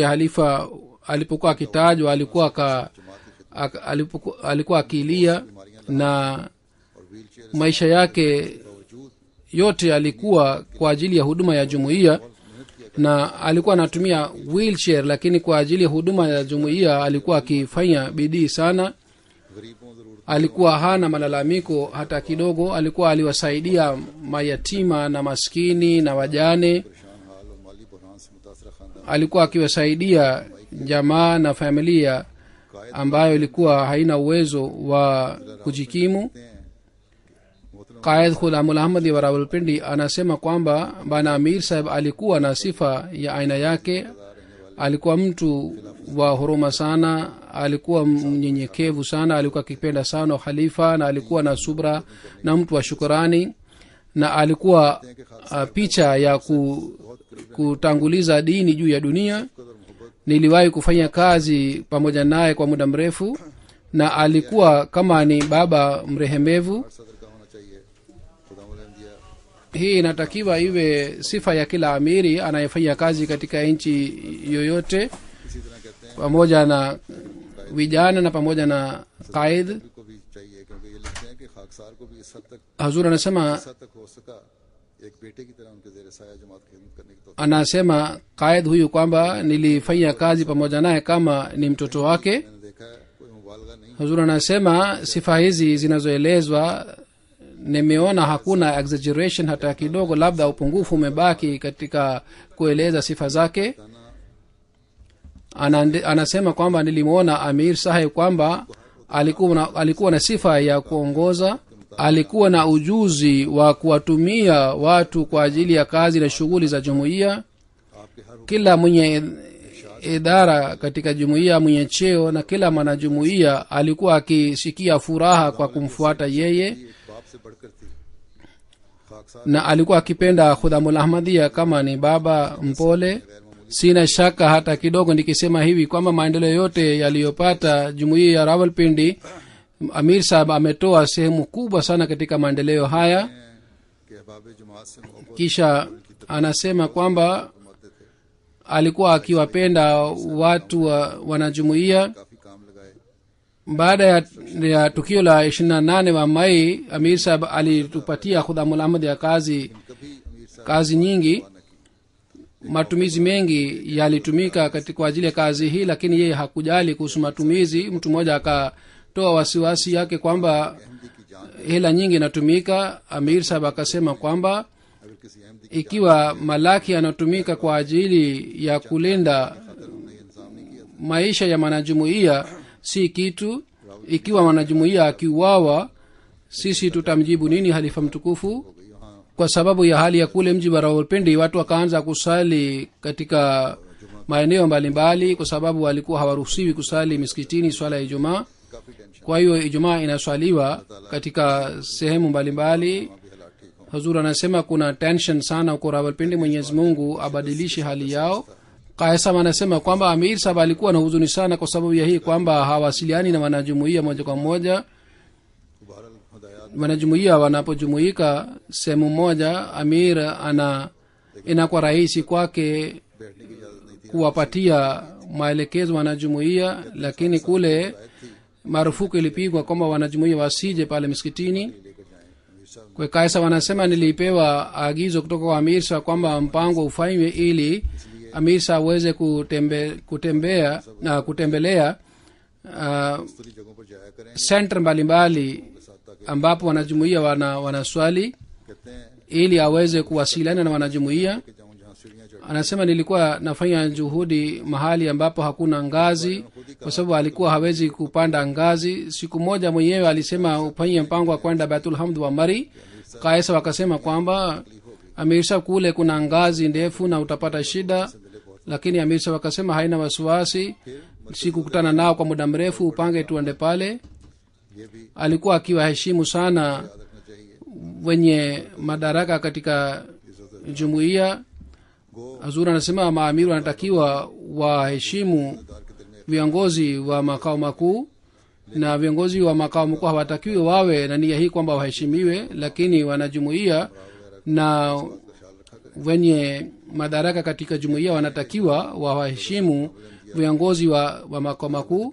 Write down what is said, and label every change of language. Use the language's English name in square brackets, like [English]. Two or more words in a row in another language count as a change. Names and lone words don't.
[Swahili] halifa alipokuwa akitajwa alikuwa akilia, na [Urdu] اور وہیل چیئر [Swahili] maisha yake yote alikuwa kwa ajili ya huduma ya jumuiya, na alikuwa anatumia wheelchair, lakini kwa ajili ya huduma ya jumuiya alikuwa akifanya bidii sana. [Urdu] غریبوں ضرورت [Swahili] alikuwa hana malalamiko hata kidogo. Alikuwa aliwasaidia mayatima na maskini na wajane. [Urdu] پریشان حال اور مالی بحران سے متاثرہ خاندان [Swahili] alikuwa akiwasaidia jamaa na familia ambayo ilikuwa haina uwezo wa kujikimu. [Urdu] ہیں محترم [Swahili] qaid Ghulamul Ahmadi wa Rawalpindi anasema kwamba bana Amir Sahib alikuwa na sifa ya aina yake. Alikuwa mtu wa huruma sana, alikuwa mnyenyekevu sana, alikuwa akipenda sana khalifa, na alikuwa na subra na mtu wa shukrani, na alikuwa picha ya kutanguliza dini juu ya dunia. Niliwahi kufanya kazi pamoja naye kwa muda mrefu, na alikuwa kama ni baba mrehemevu. [Urdu] صدر کا ہونا چاہیے خدا دیا [Swahili] Hii inatakiwa iwe sifa ya kila amiri anayefanya kazi katika nchi yoyote, [Urdu] اسی طرح کہتے ہیں [Swahili] pamoja na vijana na pamoja na qaid. [Urdu] کو بھی چاہیے کیونکہ یہ لکھتے ہیں کہ خاکسار کو بھی اس حد تک [Swahili] Hazur anasema [Urdu] ہو سکا ایک بیٹے کی طرح ان کے زیر سایہ جماعت کی خدمت کرنے کی توفیق [Swahili] anasema qaid huyu kwamba nilifanya kazi pamoja naye kama ni mtoto wake. [Urdu] میں نے دیکھا ہے کوئی مبالغہ نہیں [Swahili] Hazur anasema sifa hizi zinazoelezwa, nimeona hakuna exaggeration hata kidogo, labda upungufu umebaki katika kueleza sifa zake. Anasema kwamba nilimwona Amir Sahib kwamba alikuwa na sifa ya kuongoza, alikuwa na ujuzi wa kuwatumia watu kwa ajili ya kazi na shughuli za jumuiya. [Urdu] آپ کے ہر [Swahili] Kila mwenye idara katika jumuiya, mwenye cheo na kila mwanajumuiya alikuwa akisikia furaha kwa kumfuata yeye, [Urdu] ایک باپ سے بڑھ کر تھی خاکسار [Swahili] na alikuwa akipenda Khudamul Ahmadiyya kama ni baba mpole. Sina shaka hata kidogo nikisema hivi kwamba maendeleo yote yaliyopata jumuiya ya Rawalpindi, Amir Sahib ametoa sehemu kubwa sana katika maendeleo haya. [Urdu] کے احباب جماعت سے محبت [Swahili] Kisha anasema kwamba alikuwa akiwapenda watu wanajumuiya. [Urdu] کافی کام لگائے [Swahili] Baada ya tukio la 28 wa Mai, Amir Sahib alitupatia Khudamul Ahmad ya kazi [Urdu] کبھی امیر صاحب [Swahili] kazi nyingi. [Urdu] نہ کی [Swahili] Matumizi mengi yalitumika kwa ajili ya kazi hii, lakini yeye hakujali kuhusu matumizi. Mtu mmoja akatoa wasiwasi yake kwamba hela nyingi inatumika. Amir Sahib akasema kwamba [Urdu] اگر کسی احمدی [Swahili] ikiwa malaki yanatumika kwa ajili ya kulinda maisha ya mwanajumuiya si kitu, ikiwa mwanajumuiya akiuawa, sisi tutamjibu nini halifa mtukufu? Kwa sababu ya hali ya kule mji wa Rawalpindi, watu wakaanza kusali katika maeneo mbalimbali, kwa sababu walikuwa hawaruhusiwi kusali misikitini swala ya Ijumaa. [Urdu] کافی ٹینشن [Swahili] Kwa hiyo Ijumaa inaswaliwa katika sehemu mbalimbali. [Urdu] بھی حالات ٹھیک ہو [Swahili] Hazur anasema kuna tension sana huko Rawalpindi. Mwenyezi Mungu abadilishe hali yao. Kaisam anasema kwamba Amir Sahib alikuwa na huzuni sana kwa sababu ya hii kwamba hawasiliani na wanajumuiya moja kwa moja. [Urdu] بہرحال ہدایت [Swahili] Wanajumuiya wanapojumuika sehemu moja, Amir inakuwa rahisi kwake [Urdu] بیٹھنے کی اجازت نہیں تھی [Swahili] kuwapatia maelekezo wanajumuiya, lakini kule marufuku ilipigwa kwamba wanajumuiya wasije pale misikitini. [Urdu] لے کر جائیں امیر صاحب [Swahili] Kwa Kaisa wanasema nilipewa agizo kutoka kwa Amir Sahib kwamba mpango ufanywe ili Amir Sahib aweze kutembelea [Urdu] مختلف جگہوں پر جایا کریں [Swahili] center mbalimbali ambapo wanajumuiya wanaswali, [Urdu] کہتے ہیں [Swahili] ili aweze kuwasiliana na wanajumuiya. [Urdu] کہ جاؤں جہاں سیڑھیاں چڑھ [Swahili] Anasema nilikuwa nafanya juhudi mahali ambapo hakuna ngazi, kwa sababu alikuwa hawezi kupanda ngazi. Siku moja mwenyewe alisema ufanye mpango wa kwenda Baitul Hamd wa Mari. Kaisa wakasema kwamba Amir Sahib kule kuna ngazi ndefu na utapata shida, lakini Amir Sahib akasema haina wasiwasi, sikukutana nao kwa muda mrefu, upange tuende pale. [Urdu] یہ بھی [Swahili] Alikuwa akiwaheshimu sana [Urdu] یاد رکھنا چاہیے [Swahili] wenye madaraka katika jumuiya. Hazur anasema maamiru wanatakiwa waheshimu viongozi wa makao makuu, na viongozi wa makao makuu hawatakiwi wawe na nia hii kwamba waheshimiwe, lakini wanajumuiya na wenye madaraka katika jumuiya wanatakiwa wawaheshimu viongozi wa makao makuu.